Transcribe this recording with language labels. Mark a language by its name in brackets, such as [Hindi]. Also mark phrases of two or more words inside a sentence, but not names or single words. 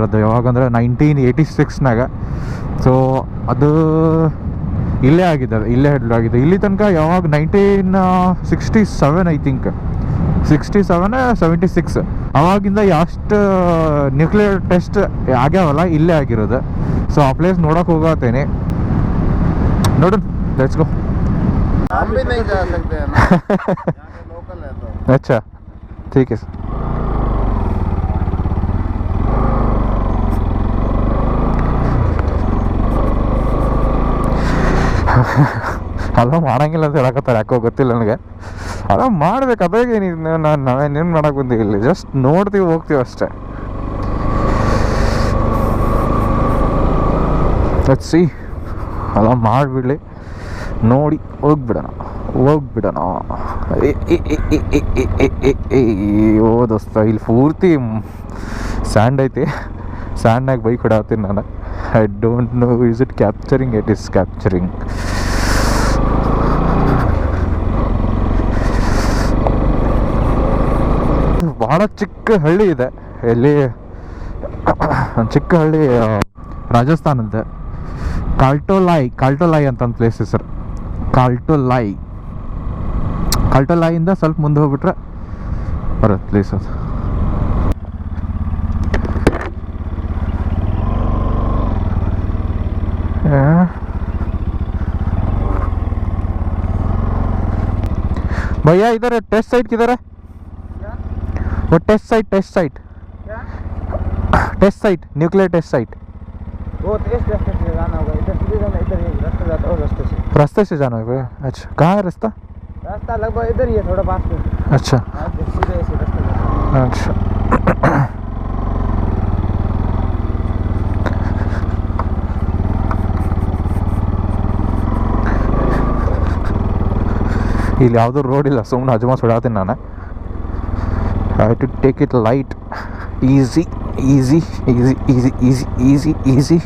[Kannada] ಅದು ಯಾವಾಗಂದ್ರೆ 1986ನಾಗ. ಸೊ ಅದು ಇಲ್ಲೇ ಆಗಿದೆ, ಇಲ್ಲೇ ಆಗಿದೆ. ಇಲ್ಲಿ ತನಕ ಯಾವಾಗ 1967 [English] I think, [Kannada] 67-76 ಅವಾಗಿಂದ ಎಷ್ಟು [English] nuclear test [Kannada] ಆಗ್ಯಾವಲ್ಲ ಇಲ್ಲೇ ಆಗಿರೋದು. ಸೊ ಆ ಪ್ಲೇಸ್ ನೋಡೋಕೆ ಹೋಗತ್ತೇನೆ, ನೋಡೋಣ, [English] let's go. [Hindi] अच्छा ठीक है सर. [Kannada] ಅಲ್ಲ ಮಾಡಂಗಿಲ್ಲ ಅಂತ ಹೇಳಕತ್ತಾರೆ, ಯಾಕೋ ಗೊತ್ತಿಲ್ಲ ನನಗೆ. ಅಲ್ಲ ಮಾಡ್ಬೇಕು, ಅದಾಗೆ ನಾವೇನೇನು ಮಾಡಕ್ಕೆ ಬಂದೀವಿ, ಇಲ್ಲಿ ಜಸ್ಟ್ ನೋಡ್ತೀವಿ ಹೋಗ್ತೀವಿ ಅಷ್ಟೇ. ಸಿ ಅಲ್ಲ ಮಾಡಿಬಿಡ್ಲಿ, ನೋಡಿ ಹೋಗ್ಬಿಡೋಣ. ಓ ದೋಸ್ತ, ಇಲ್ಲಿ ಪೂರ್ತಿ ಸ್ಯಾಂಡ್ ಐತಿ, ಸ್ಯಾಂಡ್ನಾಗ ಬೈಕ್ ಹೊಡಾತೀನಿ ನಾನು. [English] I don't know is it capturing, it is capturing. [Kannada] ಭಾಳ ಚಿಕ್ಕ ಹಳ್ಳಿ ಇದೆ ಇಲ್ಲಿ, ಚಿಕ್ಕ ಹಳ್ಳಿ, ರಾಜಸ್ಥಾನದ ಕಾಲ್ಟೋಲಾಯ್ ಅಂತ ಒಂದು ಪ್ಲೇಸ್ ಸರ್. ಕಾಲ್ಟೋಲಾಯಿಂದ ಸ್ವಲ್ಪ ಮುಂದೆ ಹೋಗ್ಬಿಟ್ರೆ ಬರುತ್ತೆ ಪ್ಲೇಸ್ ಅದು. [Hindi] भैया इधर [English] test site [Hindi] किधर है? [English] वो test site nuclear test site [Hindi] वो रास्ते से जाना होगा, इधर सीधे जाना, इधर रास्ता जाता है, रास्ते से जाना होगा. अच्छा, कहाँ है रास्ता? रास्ता लगभग इधर ही है, थोड़ा पास में. अच्छा सीधे ऐसे रास्ता जाता है. अच्छा. [Kannada] ಇಲ್ಲಿ ಯಾವುದೂ ರೋಡ್ ಇಲ್ಲ, ಸುಮ್ಮನೆ ಅಜಮಾಸ್ ಹೊಡಾತೀನಿ ನಾನು. [English] I to take it light, easy.